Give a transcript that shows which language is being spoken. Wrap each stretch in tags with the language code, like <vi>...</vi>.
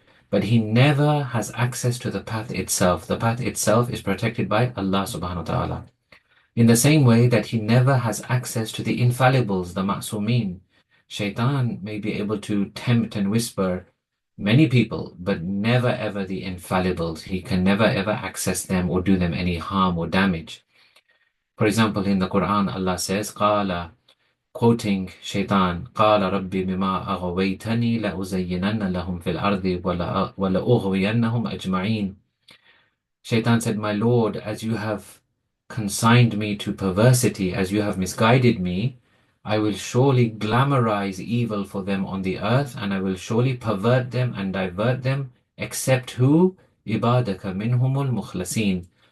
<en>But he never has access to the path itself. The path itself is protected by Allah subhanahu wa ta'ala. In the same way that he never has access to the infallibles, the ma'sumin. Shaitan may be able to tempt and whisper many people, but never ever the infallibles. He can never ever access them or do them any harm or damage. For example, in the Quran, Allah says,</en> <ar>قَالَ,</ar> <en>quoting Shaitan,</en> <ar>قَالَ رَبِّ بِمَا أَغْوَيْتَنِي لَأُزَيِّنَنَّ لَهُمْ فِي الْأَرْضِ وَلَأُغْوِيَنَّهُمْ أَجْمَعِينَ.</ar> <en>Shaitan said, my Lord, as you have consigned me to perversity, as you have misguided me, I will surely glamorize evil for them on the earth, and I will surely pervert them and divert them, except who?</en> <ar>عِبَادَكَ مِنْهُمُ الْمُخْلَصِينَ.</ar>